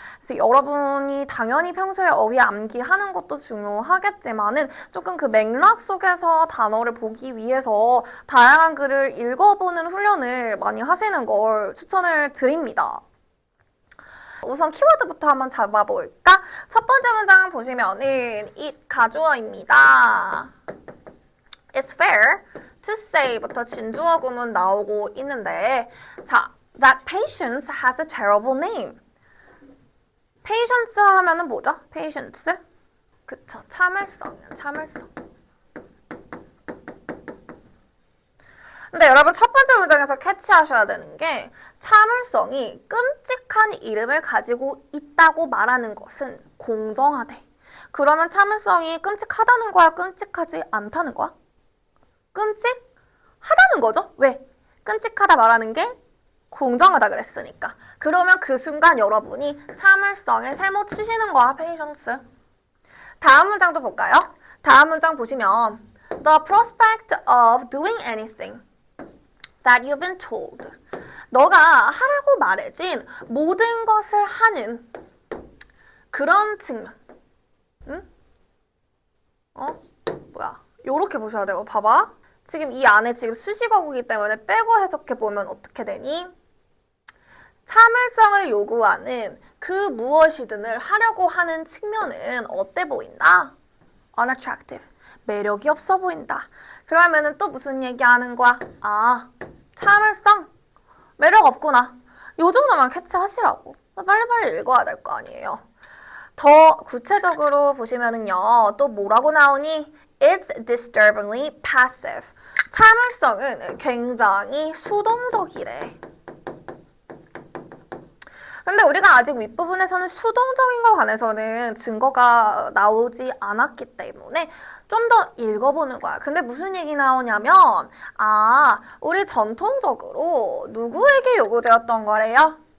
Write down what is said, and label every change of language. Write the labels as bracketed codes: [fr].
[ko] 그래서 여러분이 당연히 평소에 어휘 암기하는 것도 중요하겠지만은 조금 그 맥락 속에서 단어를 보기 위해서 다양한 글을 읽어보는 훈련을 많이 하시는 걸 추천을 드립니다. 우선 키워드부터 한번 잡아볼까? 첫 번째 문장 보시면은 it 가주어입니다. [en] It's fair to say부터 [ko] 진주어 구문 나오고 있는데 자, [en] that patience has a terrible name. [ko] patience 하면은 뭐죠? [en] patience? [ko] 그쵸, 참을성이야, 참을성. 근데 여러분 첫 번째 문장에서 캐치하셔야 되는 게 참을성이 끔찍한 이름을 가지고 있다고 말하는 것은 공정하대. 그러면 참을성이 끔찍하다는 거야? 끔찍하지 않다는 거야? 끔찍하다는 거죠? 왜? 끔찍하다 말하는 게 공정하다 그랬으니까. 그러면 그 순간 여러분이 참을성에 세모 치시는 거야, 페이션스. 다음 문장도 볼까요? 다음 문장 보시면 [en] The prospect of doing anything that you've been told. [ko] 너가 하라고 말해진 모든 것을 하는 그런 측면. 응? 뭐야? 요렇게 보셔야 돼요. 봐봐. 지금 이 안에 지금 수식어구이기 때문에 빼고 해석해보면 어떻게 되니? 참을성을 요구하는 그 무엇이든을 하려고 하는 측면은 어때 보인다? unattractive. 매력이 없어 보인다. 그러면은 또 무슨 얘기하는 거야? 아, 참을성? 매력 없구나. 요 정도만 캐치하시라고. 빨리빨리 읽어야 될 거 아니에요. 더 구체적으로 보시면은요. 또 뭐라고 나오니? [en] It's disturbingly passive. [ko] 참을성은 굉장히 수동적이래. 근데 우리가 아직 윗부분에서는 수동적인 것 관해서는 증거가 나오지 않았기 때문에 좀 더 읽어보는 거야. 근데 무슨 얘기 나오냐면 우리 전통적으로 누구에게 요구되었던 거래요?